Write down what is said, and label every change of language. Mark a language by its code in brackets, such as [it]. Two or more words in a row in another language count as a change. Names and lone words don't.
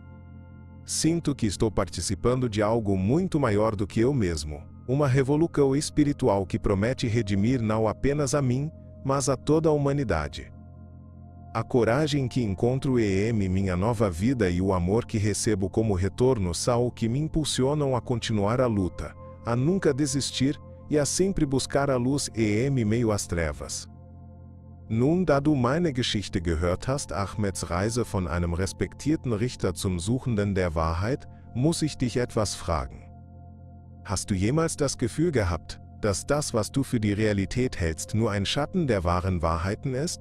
[pt] Sinto que estou participando de algo muito maior do que eu mesmo, uma revolução espiritual que promete redimir não apenas a mim, mas a toda a humanidade. A coragem que encontro em minha nova vida e o amor que recebo como retorno são o que me impulsionam a continuar a luta, a nunca desistir e a sempre buscar a luz em meio às trevas. [de] Nun, da du meine Geschichte gehört hast, Ahmeds Reise von einem respektierten Richter zum Suchenden der Wahrheit, muss ich dich etwas fragen. Hast du jemals das Gefühl gehabt, dass das, was du für die Realität hältst, nur ein Schatten der wahren Wahrheiten ist?